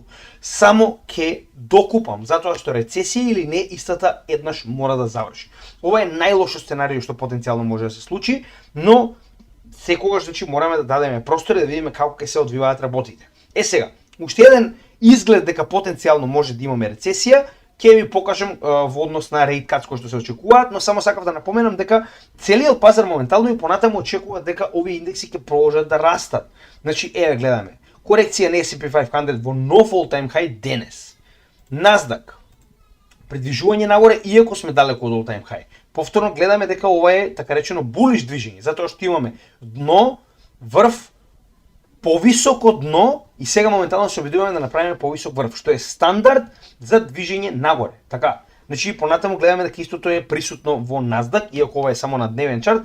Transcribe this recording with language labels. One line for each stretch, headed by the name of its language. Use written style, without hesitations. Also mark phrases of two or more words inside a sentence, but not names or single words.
Macedonian: Само ќе докупам, затоа што рецесија или не, истата еднаш мора да заврши. Ова е најлошо сценарио што потенцијално може да се случи, но секогаш значи мораме да дадеме простор и да видиме како ќе се одвиваат работите. Сега, уште еден изглед дека потенцијално може да имаме рецесија, ќе ви покажам во однос на
English: rate cuts
Macedonian: кои што се очекуваат, но само сакав да напоменам дека целиот пазар моментално и понатаму очекува дека овие индекси ќе продолжат да растат. Значи, гледаме, корекција на S&P 500 во нов
English: all-time high
Macedonian: денес. Nasdaq, придвижување нагоре, иако сме далеко од
English: all-time high.
Macedonian: Повторно гледаме дека ова е така речено булиш движење, затоа што имаме дно, врв, повисоко дно и сега моментално се обидуваме да направиме повисок врв, што е стандард за движење нагоре. Така, значи понатаму гледаме дека истото е присутно во Nasdaq, иако ова е само на дневен чарт.